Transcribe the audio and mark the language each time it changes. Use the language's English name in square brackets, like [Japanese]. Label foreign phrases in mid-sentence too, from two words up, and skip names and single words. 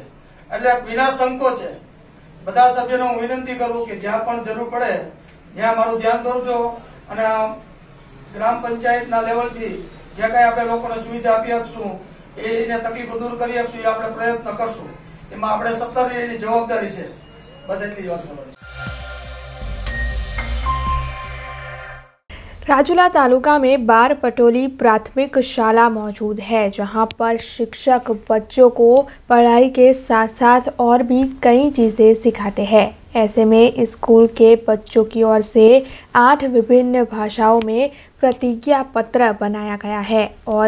[Gujarati] એટલે વિના સંકોચે બધા સભ્યોને હું વિનંતી કરું કે જ્યાં પણ જરૂર પડે ત્યાં મારું ધ્યાન દોરજો અને ગ્રામ પંચાયતના લેવલથી જે કાંઈ આપણે લોકોને સુવિધા આપી શકશું એને તકલીફો दूर કરી શકશું એ આપણે પ્રયત્ન કરશું। એમાં આપણે સત્તરની જવાબદારી છે। બસ એટલી જ વાત કરું। [Hindi] राजूला तालुका में बार पटोली प्राथमिक शाला मौजूद है, जहां पर शिक्षक बच्चों को पढ़ाई के साथ साथ और भी कई चीज़ें सिखाते हैं। ऐसे में स्कूल के बच्चों की ओर से 8 विभिन्न भाषाओं में प्रतिज्ञा पत्र बनाया गया है और